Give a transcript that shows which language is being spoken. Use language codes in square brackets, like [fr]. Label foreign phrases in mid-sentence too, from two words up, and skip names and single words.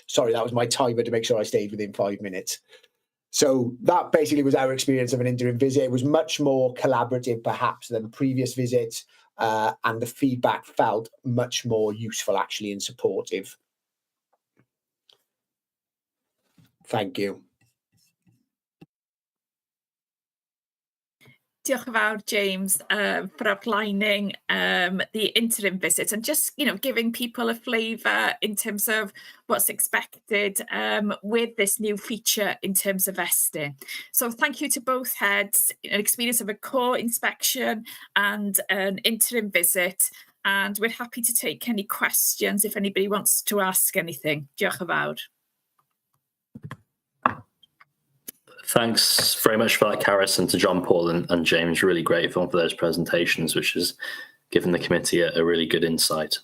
[en] Sorry, that was my timer to make sure I stayed within 5 minutes. So that basically was our experience of an interim visit. It was much more collaborative, perhaps, than previous visits, and the feedback felt much more useful, actually, and supportive. Thank you. [cy] Diolch yn fawr, James, [en] for outlining the interim visit and just, giving people a flavour in terms of what's expected with this new feature in terms of Estin. So thank you to both heads, an experience of a core inspection and an interim visit. And we're happy to take any questions if anybody wants to ask anything. [cy] Diolch yn fawr. [en] Thanks very much for that, Carys, and to John Paul and James. Really grateful for those presentations, which has given the committee a really good insight.